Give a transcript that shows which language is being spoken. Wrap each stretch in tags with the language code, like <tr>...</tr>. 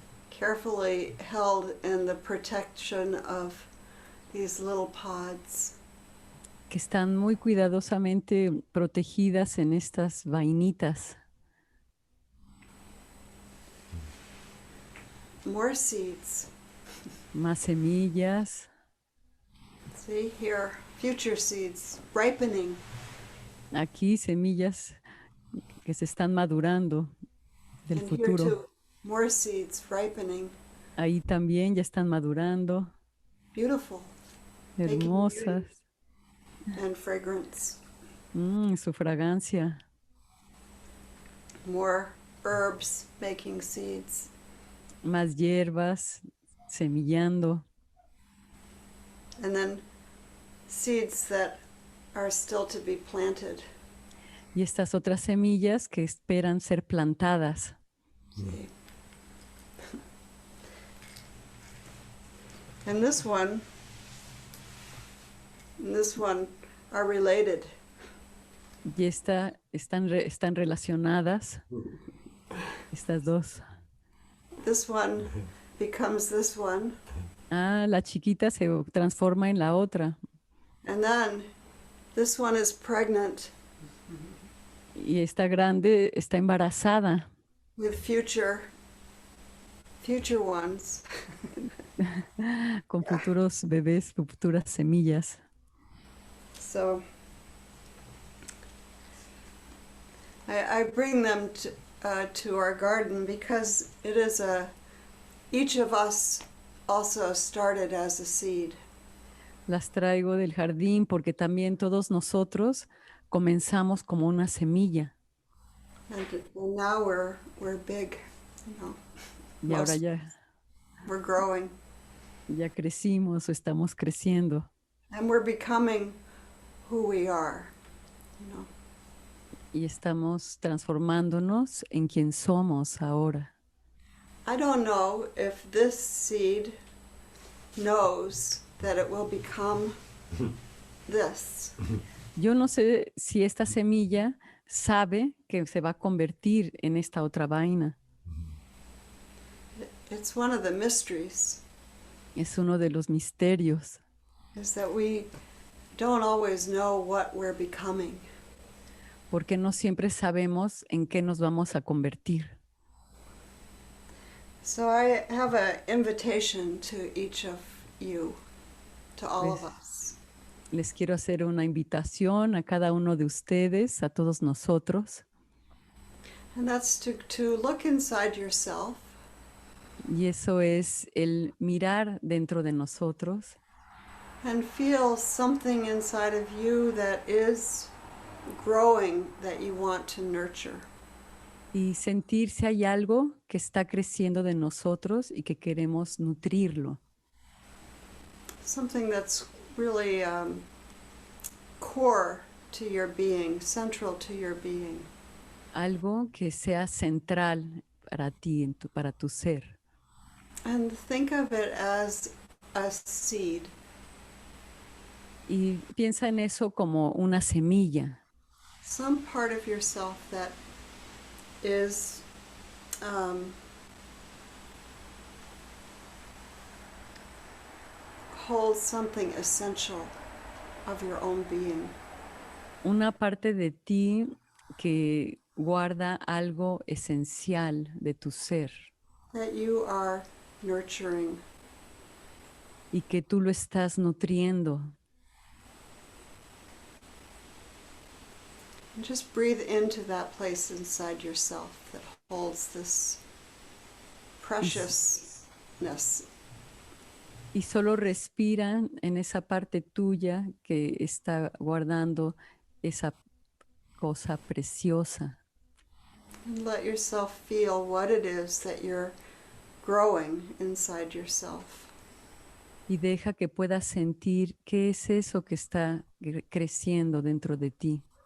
<en>Carefully held in the protection of these little pods.</en> <es>que están muy cuidadosamente protegidas en estas vainitas.</es> <en>More seeds.</en> <es>Más semillas.</es> <en>See here, future seeds ripening.</en> <es>Aquí semillas que se están madurando del</es> <en>And here</en> <es>futuro.</es> <en>too, more seeds ripening.</en> <es>Ahí también ya están madurando,</es> <en>Beautiful. Making</en> <es>hermosas.</es> <en>and fragrance.</en> <es>Su fragancia.</es> <en>More herbs making seeds.</en> <es>Más hierbas semillando.</es> <en>And then seeds that are still to be planted.</en> <es>Y estas otras semillas que esperan ser plantadas.</es> <en>See? And this one are related.</en> <es>Y están relacionadas. Estas dos.</es> <en>This one becomes this one.</en> <es>Ah, la chiquita se transforma en la otra.</es> <en>And then this one is pregnant</en> <es>Y esta grande está embarazada</es> <en>with future ones.</en> <es>con futuros bebés, futuras semillas.</es> <en>So I bring them to our garden because it is each of us also started as a seed.</en> <es>Las traigo del jardín porque también todos nosotros comenzamos como una semilla.</es> <en>And now we're big, you know.</en> <es>Y ahora</es> <en>We're growing.</en> <es>ya crecimos o estamos creciendo.</es> <en>And we're becoming who we are, you know.</en> <es>Y estamos transformándonos en quien somos ahora.</es> <en>I don't know if this seed knows that it will become this.</en> <es>Yo no sé si esta semilla sabe que se va a convertir en esta otra vaina.</es> <en>It's one of the mysteries,</en> <es>Es uno de los misterios,</es> <en>is that we don't always know what we're becoming.</en> <es>porque no siempre sabemos en qué nos vamos a convertir.</es> <en>So I have an invitation to each of you, to all of us.</en> <es>Les quiero hacer una invitación a cada uno de ustedes, a todos nosotros,</es> <en>And that's to look inside yourself</en> <es>Y eso es el mirar dentro de nosotros</es> <en>and feel something inside of you that is growing that you want to nurture.</en> <es>y sentir si hay algo que está creciendo de nosotros y que queremos nutrirlo.</es> <en>Something that's really core to your being, central to your being.</en> <es>Algo que sea central para ti, para tu ser.</es> <en>And think of it as a seed.</en> <es>Y piensa en eso como una semilla.</es> <en>Some part of yourself that is holds something essential of your own being.</en> <es>Una parte de ti que guarda algo esencial de tu ser</es> <en>That you are nurturing.</en> <es>y que tú lo estás nutriendo.</es> <en>And just breathe into that place inside yourself that holds this preciousness.</en> <es>Y solo respira en esa parte tuya que está guardando esa cosa preciosa.</es> <en>And let yourself feel what it is that you're growing inside yourself.</en> <es>Y deja que puedas sentir qué es eso que está creciendo dentro de ti.</es>